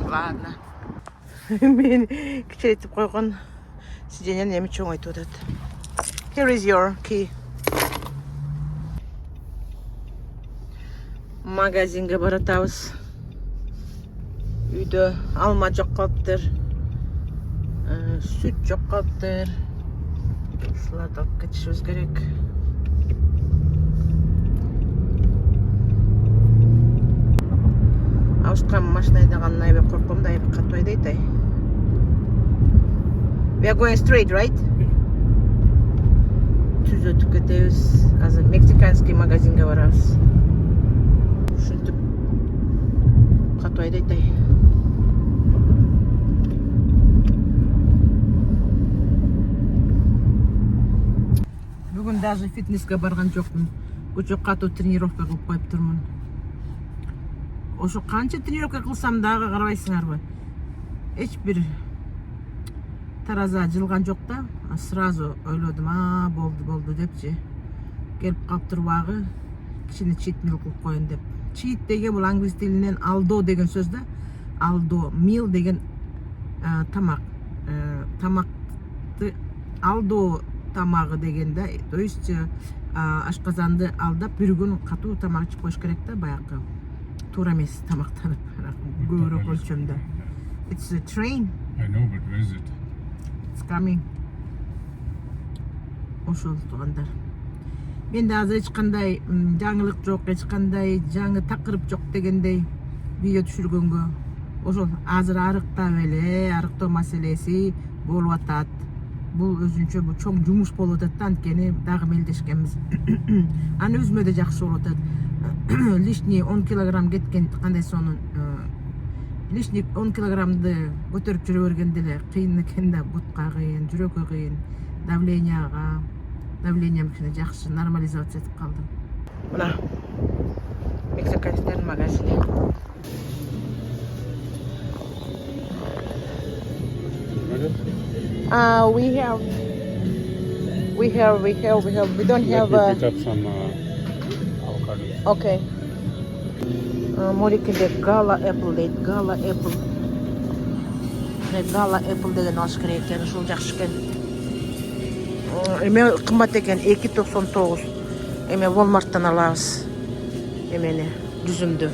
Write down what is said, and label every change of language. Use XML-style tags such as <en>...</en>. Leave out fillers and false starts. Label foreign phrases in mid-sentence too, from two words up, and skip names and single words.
<ky>Ладно. Мен кичирейтип койгон сиденьени эми чоңойтуп атат.</ky> <en>Here is your key.</en> <ky>магазинге баратабыз. Үйдө алма жок калыптыр. Süt жок калыптыр. Ушуларды алып кетишибиз керек.</ky> <kk>Ауышқан машина айдағанын айбай қорқым да айбай қатты айдайды.</kk> <en>We are going straight, right?</en> <kk>Түз өтіп кетебіз.</kk> <ky>Азыр мексиканский магазинге барабыз.</ky> <kk>Ушинтип қатты айдайды. Бүгін даже фитнеске барған жоқпын.</kk> <ky>Көчө катуу тренировка кылып коюп турмун. Ошо канча тренировка кылсам дагы карабайсыңарбы? Эч бир тараза жылган жок да. Сразу ойлодум, болду депчи. Келип калыптыр убагы. Кичине чит мил кылып коеюн деп. Чит деген бул англис тилинен алдо деген сөз да. Алдо, мил деген тамак. Тамакты алдо тамагы деген да.</ky> <ru>То есть</ru> <ky>ашказанды алдап бир күн катуу тамак ичип коюш керек да, баягы. Тура эмес тамактанып, көбүрөөк өлчөмдө.</ky> <en>It's a train. I know, but where is it? It's coming.</en> <ky>Ошол туугандар. Менде азыр эч кандай жаңылык жок, эч кандай жаңы такырып жок дегендей видео түшүргөнгө. Ошол азыр арыктап эле, арыктоо маселеси болуп атат. Бул өзүнчө бул чоң жумуш болуп атат да, анткени дагы мелдешкенбиз. Аны өзүмө да жакшы болуп атат. Лишний 10 килограмм кеткен кандай сонун лишний 10 килограммды көтөрүп жүрө бергенде эле кыйын экен да, бутка кыйын, жүрөккө кыйын, давлениям кичине жакшы нормализация этип калдым. Мына мексиканецтердин магазини.</ky> <en>We don't have Let me pick up some avocados.</en> <ky>Okay. Морикеде гала apple дейт, гала apple. Гала apple деген алыш керек экен, ушул жакшы экен. Эме кымбат экен, 2.99. Эме Walmart'тан алабыз. Эмени, жүзүмдү.</ky>